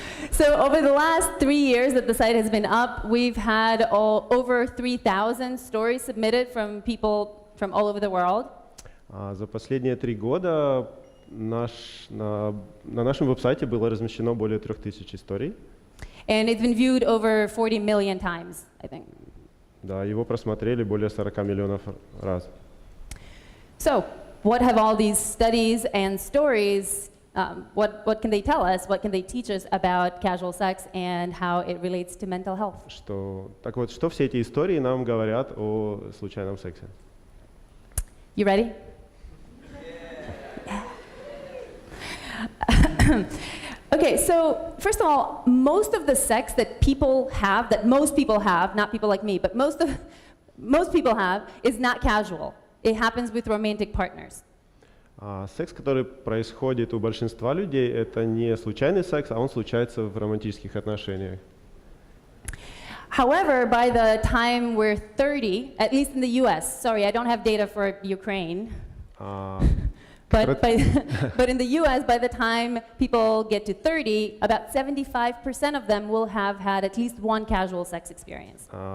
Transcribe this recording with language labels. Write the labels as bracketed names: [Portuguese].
[English] So over the last 3 years that the site has been up, we've had over 3,000 stories submitted from people from all over the world. [Russian] За последние 3 года на нашем веб-сайте было размещено более 3000 историй. [English] And it's been viewed over 40 million times, I think. [Russian] Да, его просмотрели более 40 миллионов раз. [English] So, what have all these studies and stories, what can they tell us, what can they teach us about casual sex and how it relates to mental health? [Russian] Так вот, что все эти истории нам говорят о случайном сексе? [English] You ready? Okay, so first of all, most of the sex that most people have, not people like me, but most people have, is not casual. It happens with romantic partners. [Russian] Секс, который происходит у большинства людей, это не случайный секс, а он случается в романтических отношениях. [English] However, by the time we're 30, at least in the US, sorry, I don't have data for Ukraine, but in the US, by the time people get to 30, about 75% of them will have had at least one casual sex experience.